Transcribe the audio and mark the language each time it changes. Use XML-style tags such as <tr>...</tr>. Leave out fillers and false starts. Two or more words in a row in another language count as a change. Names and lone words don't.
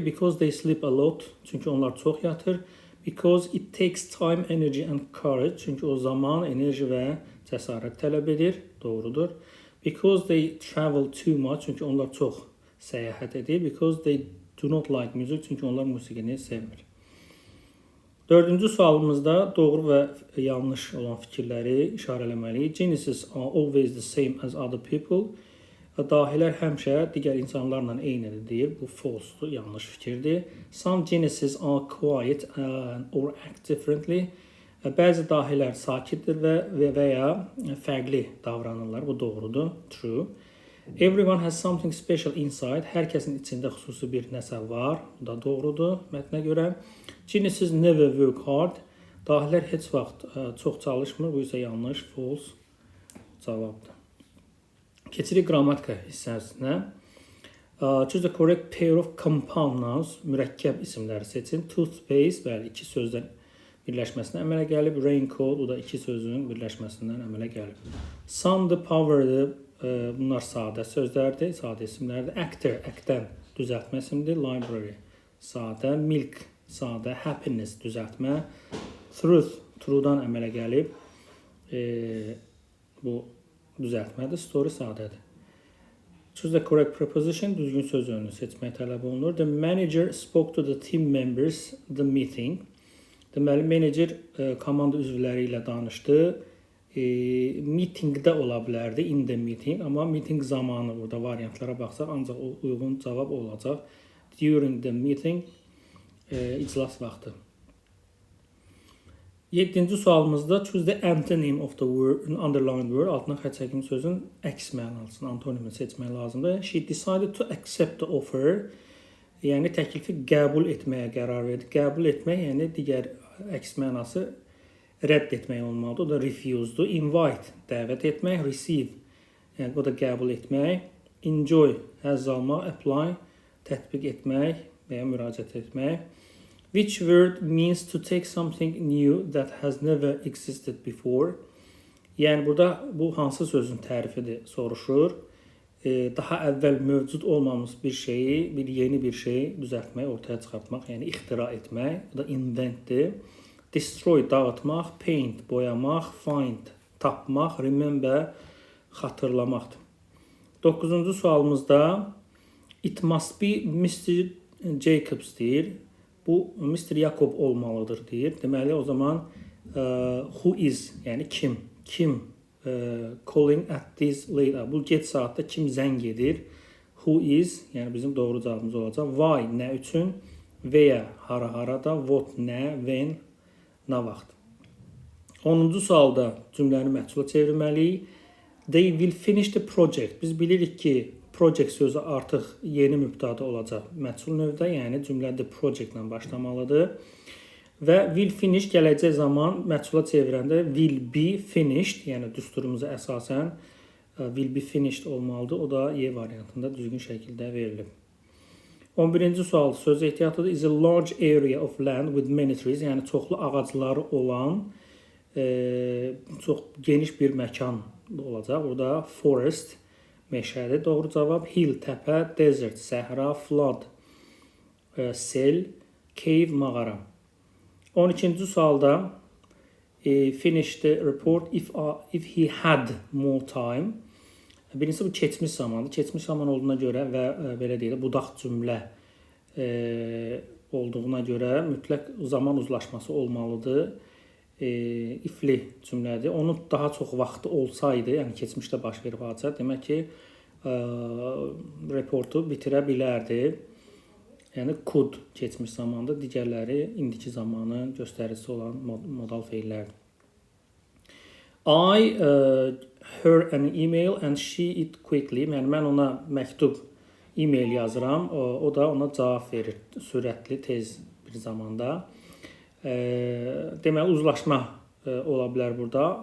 <en>Because they sleep a lot.</en> <az>Çünki onlar çox yatır.</az> <en>Because it takes time, energy and courage.</en> <az>Çünki o zaman, enerji və cəsarət tələb edir. Doğrudur.</az> <en>Because they travel too much.</en> <az>Çünki onlar çox səyahət edir.</az> <en>Because they do not like music.</en> <az>Çünki onlar musiqini sevmir. Dördüncü sualımızda doğru və yanlış olan fikirləri işarələməliyik.</az> <en>Geniuses are always the same as other people.</en> <az>Dahilər həmişə digər insanlarla eynidir deyir. Bu false'dur, yanlış fikirdir.</az> <en>Some geniuses are quiet or act differently.</en> <az>Bəzi dahilər sakitdir və ya fərqli davranırlar. Bu doğrudur,</az> <en>true. Everyone has something special inside.</en> <az>Hər kəsin içində xüsusi bir nəsə var. Bu da doğrudur mətnə görə.</az> <en>Geniuses never work hard.</en> <az>Dahilər heç vaxt çox çalışmır. Bu isə yanlış, false cavabdır. Keçirik qrammatika hissəsinə.</az> <en>Choose the correct pair of compound nouns.</en> <az>Mürəkkəb isimləri seçin. Toothpaste, bəli, iki sözdən birləşməsindən əmələ gəlib. Raincoat, o da iki sözün birləşməsindən əmələ gəlib.</az> <en>Sun, the power,</en> <az>bunlar sadə sözlərdir, sadə isimlərdir. Actor, actdən düzəltmə isimdir. Library, sadə. Milk, sadə. Happiness düzəltmə. Truth, true'dan əmələ gəlib. Bu düzəltmədir. Story sadədir.</az> <en>Choose the correct preposition,</en> <az>düzgün söz önünü seçmək tələb olunur.</az> <en>The manager spoke to the team members the meeting.</en> <az>Deməli, menecer komanda üzvləri ilə danışdı. Meetingdə ola bilərdi,</az> <en>in the meeting,</en> <az>amma meeting zamanı burada variantlara baxsaq ancaq uyğun cavab olacaq.</az> <en>During the meeting,</en> <az>iclas vaxtı.</az> <en>7-ci sualımızda choose the antonym of the word, underlined word,</en> <az>altına xətt çəkilmiş sözün əks mənasını, antonimini seçmək lazımdır.</az> <en>She decided to accept the offer,</en> <az>yəni təklifi qəbul etməyə qərar verdi. Qəbul etmək, yəni digər əks mənası rədd etmək olmalıdır. O da refuse'dur. Invite, dəvət etmək. Receive, yəni o da qəbul etmək. Enjoy, həzz almaq. Apply, tətbiq etmək və ya müraciət etmək.</az> <en>Which word means to take something new that has never existed before?</en> <az>Yəni burada bu hansı sözün tərifidir soruşur. Daha əvvəl mövcud olmamış bir şeyi, bir yeni bir şeyi düzəltmək, ortaya çıxartmaq, yəni ixtira etmək. Bu da inventdir. Destroy, dağıtmaq, paint, boyamaq, find, tapmaq, remember, xatırlamaqdır.</az> <en>9-cu sualımızda it must be Mr.</en> <az>Jacobs deyir. Bu Mr. Jacob olmalıdır deyir. Deməli o zaman</az> <en>who is,</en> <az>yəni kim?</az> <en>Kim calling at this late hour?</en> <az>Bu gec saatda kim zəng edir?</az> <en>Who is,</en> <az>yəni bizim doğru cavabımız olacaq. Why, nə üçün? Where, hara-harada. What, nə? When, nə vaxt? 10-cu sualda cümləni məhsula çevirməliyik.</az> <en>They will finish the project.</en> <az>Biz bilirik ki, project sözü artıq yeni mübtada olacaq məhsul növdə, yəni cümlədə project ilə başlamalıdır. Və</az> <en>will finish</en> <az>gələcək zaman məhsula çevirəndə</az> <en>will be finished,</en> <az>yəni düsturumuza əsasən</az> <en>will be finished</en> <az>olmalıdır. O da Y variantında düzgün şəkildə verilib. 11-ci sual söz ehtiyatlıdır.</az> <en>Is a large area of land with many trees,</en> <az>yəni çoxlu ağacları olan çox geniş bir məkan olacaq. Orada forest, meşədir. Doğru cavab hill, təpə, desert, səhra, flood, sel, cave, mağara.</az> <en>12-ci sualda finish the report if he had more time.</en> <az>Birincisi bu keçmiş zamandır. Keçmiş zaman olduğuna görə və belə deyək, budaq cümlə olduğuna görə mütləq zaman uzlaşması olmalıdır. Ifli cümlədir. Onun daha çox vaxtı olsaydı, yəni keçmişdə baş verib hadisə, demək ki, reportu bitirə bilərdi. Yəni could keçmiş zamandır, digərləri indiki zamanın göstəricisi olan modal feillərdir.</az> <en>I her an email and she it quickly.</en> <az>Yəni mən ona məktub, e-mail yazıram, o da ona cavab verir sürətli, tez bir zamanda. Deməli uzlaşma ola bilər burada.</az>